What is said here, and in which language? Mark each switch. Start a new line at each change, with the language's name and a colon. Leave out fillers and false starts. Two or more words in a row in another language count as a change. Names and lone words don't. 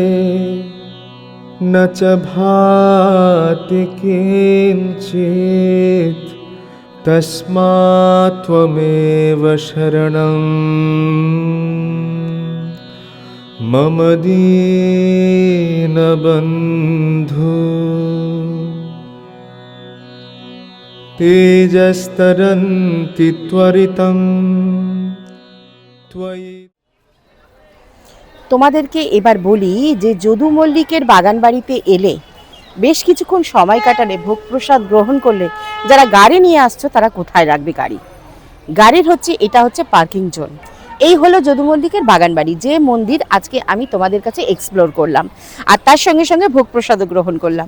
Sanskrit: न च भाति किञ्चित् तस्मात् त्वमेव शरणं मम दीनबन्धु तेजस्तरन्ति त्वरितं त्वयि।
Bangla: তোমাদেরকে এবার বলি যে যদু মল্লিকের বাগান বাড়িতে এলে বেশ কিছুক্ষণ সময় কাটালে ভোগ প্রসাদ গ্রহণ করলে যারা গাড়ি নিয়ে আসছো তারা কোথায় রাখবে গাড়ি? গাড়ির এটা হচ্ছে পার্কিং জোন। এই হলো যদু মল্লিকের বাগান বাড়ি, যে মন্দির আজকে আমি তোমাদের কাছে এক্সপ্লোর করলাম আর তার সঙ্গে সঙ্গে ভোগ প্রসাদও গ্রহণ করলাম।